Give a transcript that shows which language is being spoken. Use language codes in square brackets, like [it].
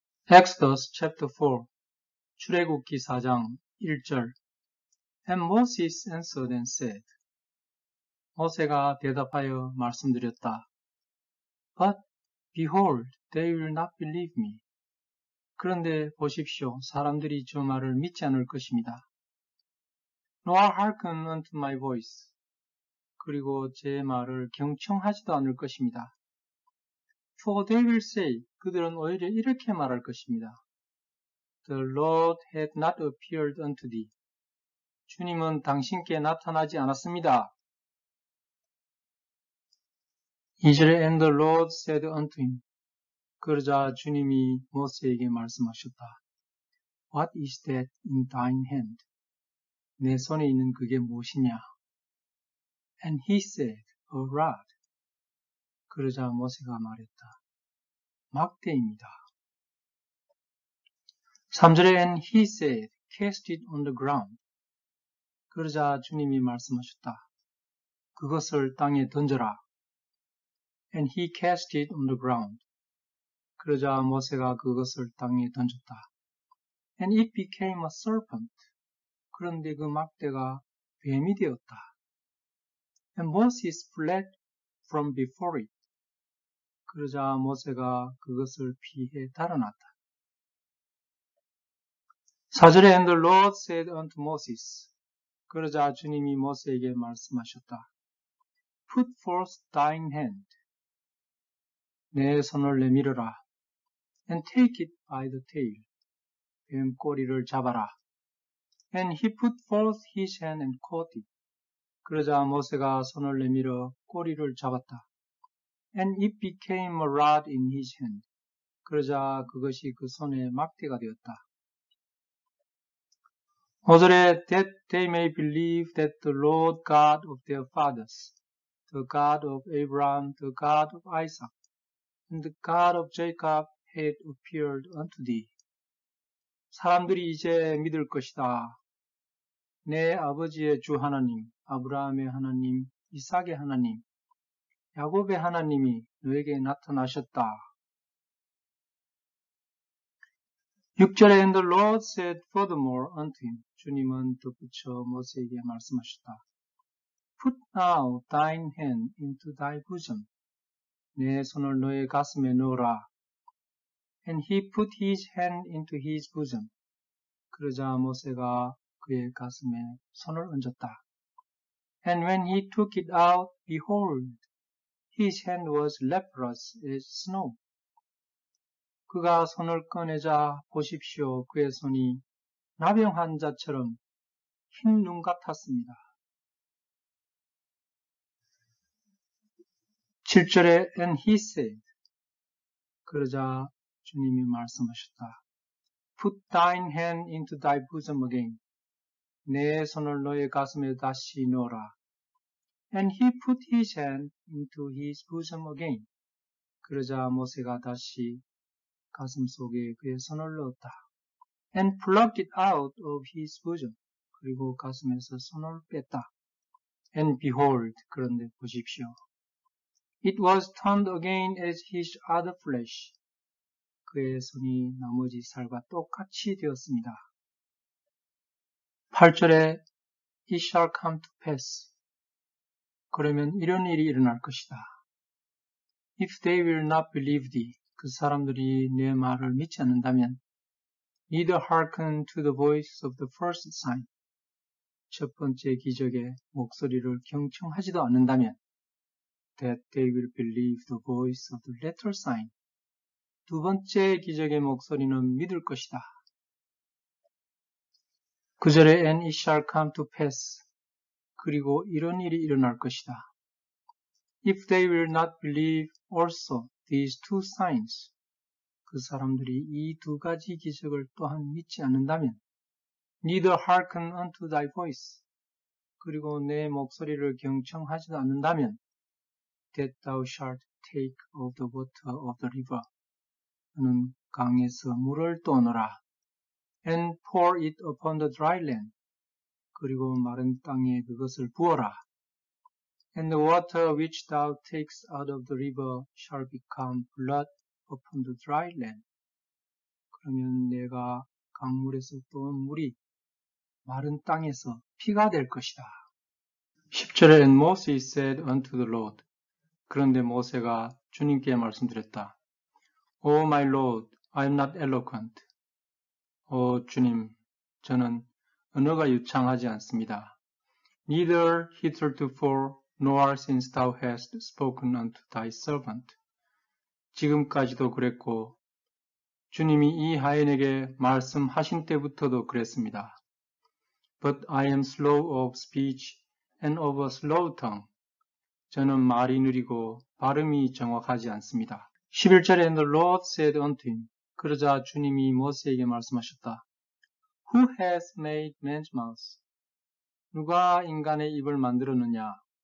[en] Exodus chapter 4 [ko] 출애굽기 4장 1절 [en] And Moses answered and said [ko] 모세가 대답하여 말씀드렸다. [en] But behold, they will not believe me. [ko] 그런데 보십시오. 사람들이 저 말을 믿지 않을 것입니다. [en] Nor hearken unto my voice. [ko] 그리고 제 말을 경청하지도 않을 것입니다. [en] For they will say, [ko] 그들은 오히려 이렇게 말할 것입니다. [en] The Lord had not appeared unto thee. [ko] 주님은 당신께 나타나지 않았습니다. 2절에 [en] And the Lord said unto him. [ko] 그러자 주님이 모세에게 말씀하셨다. [en] What is that in thine hand? [ko] 내 손에 있는 그게 무엇이냐? [en] And he said, A rod. [ko] 그러자 모세가 말했다. 막대입니다. 3절에 [en] And he said, Cast it on the ground. [ko] 그러자 주님이 말씀하셨다. 그것을 땅에 던져라. [en] And he cast it on the ground. [ko] 그러자 모세가 그것을 땅에 던졌다. [en] And it became a serpent. [ko] 그런데 그 막대가 뱀이 되었다. [en] And Moses fled from before it. [ko] 그러자 모세가 그것을 피해 달아났다. 4절에 [en] And the Lord said unto Moses. [ko] 그러자 주님이 모세에게 말씀하셨다. [en] Put forth thine hand. [ko] 내 손을 내밀어라. [en] And take it by the tail. [ko] 뱀 꼬리를 잡아라. [en] And he put forth his hand and caught it. [ko] 그러자 모세가 손을 내밀어 꼬리를 잡았다. [en] And it became a rod in his hand. [ko] 그러자 그것이 그 손에 막대가 되었다. 5절에 [en] That they may believe that the Lord God of their fathers, the God of Abraham, the God of Isaac, and the God of Jacob had appeared unto thee. [ko] 사람들이 이제 믿을 것이다. 내 아버지의 주 하나님, 아브라함의 하나님, 이삭의 하나님, 야곱의 하나님이 너에게 나타나셨다. 6절에 [en] And the Lord said furthermore unto him. [ko] 주님은 덧붙여 모세에게 말씀하셨다. [en] Put now thine hand into thy bosom. [ko] 내 손을 너의 가슴에 넣어라. [en] And he put his hand into his bosom. [ko] 그러자 모세가 그의 가슴에 손을 얹었다. [en] And when he took it out, behold, his hand was leprous as snow. [ko] 그가 손을 꺼내자 보십시오. 그의 손이 나병 환자처럼 흰 눈 같았습니다. 7절에 [en] And he said. [ko] 그러자 주님이 말씀하셨다. [en] Put thine hand into thy bosom again. [ko] 내 손을 너의 가슴에 다시 넣어라. [en] And he put his hand into his bosom again. [ko] 그러자 모세가 다시 가슴 속에 그의 손을 넣었다. [en] And plucked it out of his bosom. [ko] 그리고 가슴에서 손을 뺐다. [en] And behold, [ko] 그런데 보십시오. [en] It was turned again as his other flesh. [ko] 그의 손이 나머지 살과 똑같이 되었습니다. 8절에 [en] It shall come to pass. [ko] 그러면 이런 일이 일어날 것이다. [en] If they will not believe thee. [ko] 그 사람들이 내 말을 믿지 않는다면 [en] neither hearken to the voice of the first sign. [ko] 첫 번째 기적의 목소리를 경청하지도 않는다면 [en] that they will believe the voice of the latter sign. [ko] 두 번째 기적의 목소리는 믿을 것이다. 9절에 [en] And it shall come to pass. [ko] 그리고 이런 일이 일어날 것이다. [en] If they will not believe also these two signs. [ko] 그 사람들이 이 두 가지 기적을 또한 믿지 않는다면 [en] neither hearken unto thy voice. [ko] 그리고 내 목소리를 경청하지도 않는다면 [en] that thou shalt take of the water of the river. [ko] 너는 강에서 물을 떠넣어라. [en] And pour it upon the dry land. [ko] 그리고 마른 땅에 그것을 부어라. [en] And the water which thou takest out of the river shall become blood upon the dry land. [ko] 그러면 내가 강물에서 떠온 물이 마른 땅에서 피가 될 것이다. 10절에 [en] And Moses said unto the Lord. [ko] 그런데 모세가 주님께 말씀드렸다. [en] O my Lord, I am not eloquent. [ko] 오 주님, 저는 언어가 유창하지 않습니다. [en] Neither hitherto nor since thou hast spoken unto thy servant. [ko] 지금까지도 그랬고 주님이 이 하인에게 말씀하신 때부터도 그랬습니다. [en] But I am slow of speech and of a slow tongue. [ko] 저는 말이 느리고 발음이 정확하지 않습니다. 11절에 [en] And the Lord said unto him. [ko] 그러자 주님이 모세에게 말씀하셨다. [en] Who has made man's mouth? [ko] 누가 인간의 입을 만들었느냐?